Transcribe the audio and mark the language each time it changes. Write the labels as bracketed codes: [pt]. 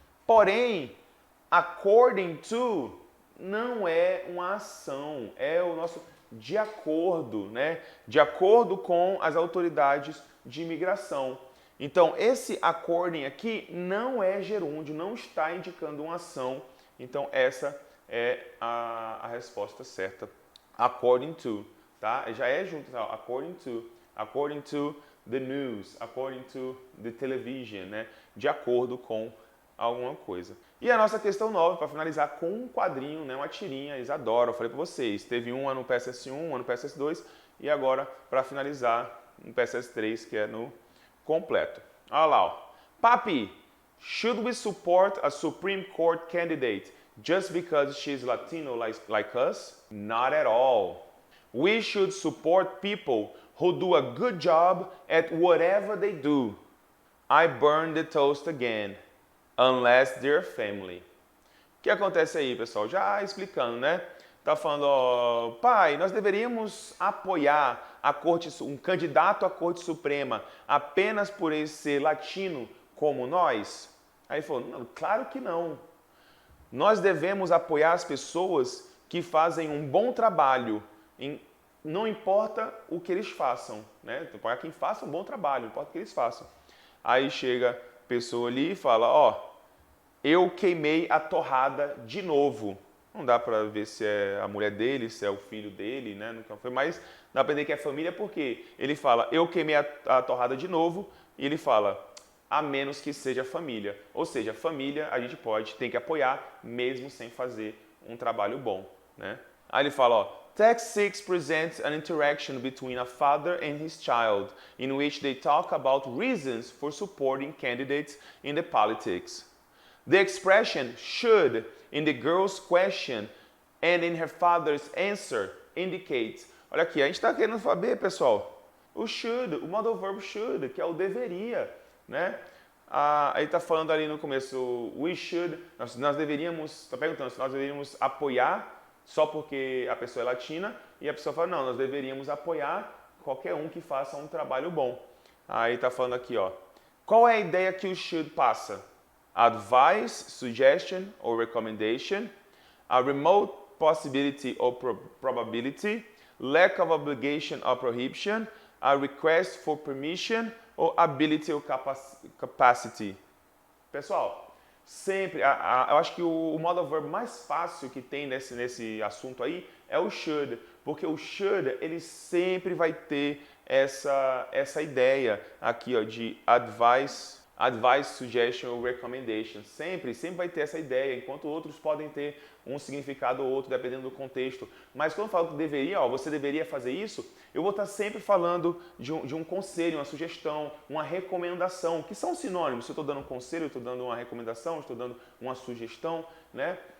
[pt] Porém, according to não é uma ação, é o nosso de acordo, né? De acordo com as autoridades de imigração. Então, esse according aqui não é gerúndio, não está indicando uma ação. Então, essa é a resposta certa. According to, tá? Já é junto, tá? [en] According to the news, according to the television, [pt] né? De acordo com alguma coisa. E a nossa questão 9, para finalizar, com um quadrinho, né? Uma tirinha, eles adoram, eu falei para vocês. Teve uma no PSS1, uma no PSS2 e agora, para finalizar, no PSS3, que é no completo. Olha lá, ó. [en] Papi, should we support a Supreme Court candidate just because she's Latino like us? Not at all. We should support people who do a good job at whatever they do. I burn the toast again, unless they're family. [pt] O que acontece aí, pessoal? Já explicando, né? Tá falando, ó, pai, nós deveríamos apoiar um candidato à Corte Suprema apenas por ele ser latino como nós? Aí ele falou, não, claro que não. Nós devemos apoiar as pessoas que fazem um bom trabalho, não importa o que eles façam, né? Apoiar quem faça um bom trabalho, não importa o que eles façam. Aí chega a pessoa ali e fala, ó, eu queimei a torrada de novo. Não dá para ver se é a mulher dele, se é o filho dele, né? Nunca foi, mas dá para entender que é família porque ele fala, eu queimei a torrada de novo, e ele fala, a menos que seja família. Ou seja, família a gente tem que apoiar, mesmo sem fazer um trabalho bom, né? Aí ele fala, ó, [en] Text 6 presents an interaction between a father and his child, in which they talk about reasons for supporting candidates in the politics. The expression should in the girl's question and in her father's answer indicates. [pt] Olha aqui, a gente está querendo saber, pessoal, o should, o modal verb should, que é o deveria, né? Ele está falando ali no começo, [en] we should, [pt] nós deveríamos, está perguntando se nós deveríamos apoiar só porque a pessoa é latina, e a pessoa fala, não, nós deveríamos apoiar qualquer um que faça um trabalho bom. Aí está falando aqui, ó, qual é a ideia que o should passa? [en] Advice, suggestion or recommendation, a remote possibility or probability, lack of obligation or prohibition, a request for permission or ability or capacity. [pt] Pessoal, sempre, eu acho que o modal verb mais fácil que tem nesse assunto aí é o should, porque o should ele sempre vai ter essa ideia aqui, ó, de advice [en] advice, suggestion [pt] ou [en] recommendation. [pt] Sempre vai ter essa ideia, enquanto outros podem ter um significado ou outro, dependendo do contexto. Mas quando eu falo que deveria, você deveria fazer isso, eu vou estar sempre falando de um conselho, uma sugestão, uma recomendação, que são sinônimos. Se eu estou dando um conselho, eu estou dando uma recomendação, eu estou dando uma sugestão, né?